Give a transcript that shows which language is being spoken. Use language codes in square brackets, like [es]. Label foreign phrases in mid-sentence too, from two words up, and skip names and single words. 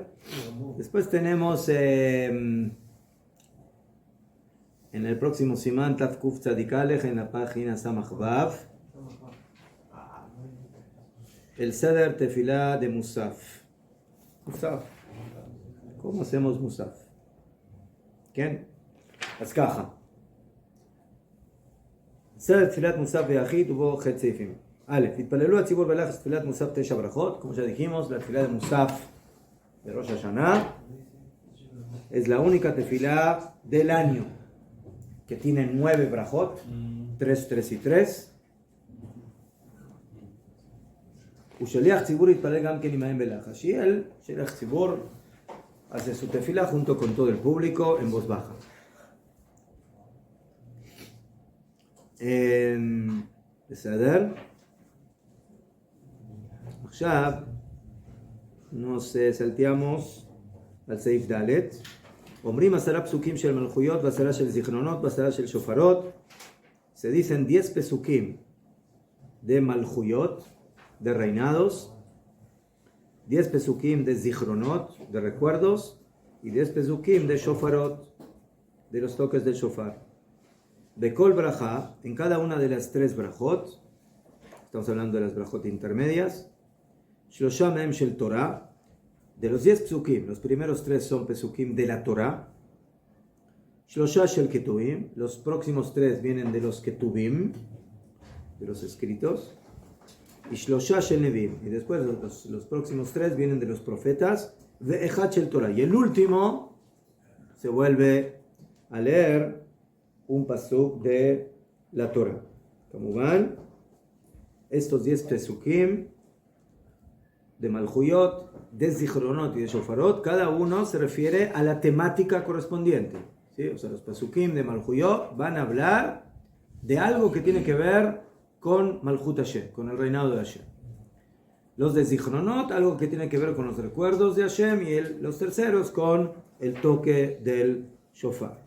[es] Después tenemos en el próximo Simán Taf Kuf Tzadik Alej, en la página Samach Vav, el Seder Tefilá de Musaf. Musaf. ¿Cómo hacemos Musaf? ¿Quién? [he] אז ככה. סדר תפילת מוסף ויחיד ובו ח' סעיפים. א', התפללו הציבור בלחץ תפילת מוסף 9 ברכות, [es] como ya dijimos, la tefilá de Musaf de Rosh Hashanah es la única tefilá del año que tiene 9 brajot, 3, 3 y 3. [he] ושליח ציבור יתפלל גם כן עמהם בלחש. [es] Y él, [he] שליח ציבור, [es] hace su tefilá junto con todo el público en voz baja. [he] בסדר? [es] עכשיו nos salteamos al [he] סעיף ד'. אומרים 10 פסוקים של מלכויות ו10 של זיכרונות ו10 של שופרות. [es] Se dicen 10 pesukim de malchuyot, de reinados, 10 pesukim de zichronot, de recuerdos, y 10 pesukim de shofarot, de los toques del shofar. De [he] כל ברכה, [es] en cada una de las 3 brajot, estamos hablando de las brajot intermedias, [he] שלשה מהם של תורה, [es] de los 10 pesukim, los primeros 3 son pesukim de la Torah, [he] שלשה של כתובים, [es] los próximos 3 vienen de los ketuvim, de los escritos, y [he] שלשה של נביאים, [es] y después los próximos 3 vienen de los profetas, [he] ואחד של תורה, [es] y el último se vuelve a leer un pasuk de la Torah. Como van, estos 10 pesukim de Malchuyot, de Zichronot y de Shofarot, cada uno se refiere a la temática correspondiente. ¿Sí? O sea, los pesukim de Malchuyot van a hablar de algo que tiene que ver con [he] מלכות השם, [es] con el reinado de Hashem. Los de Zichronot, algo que tiene que ver con los recuerdos de Hashem, y los terceros con el toque del shofar.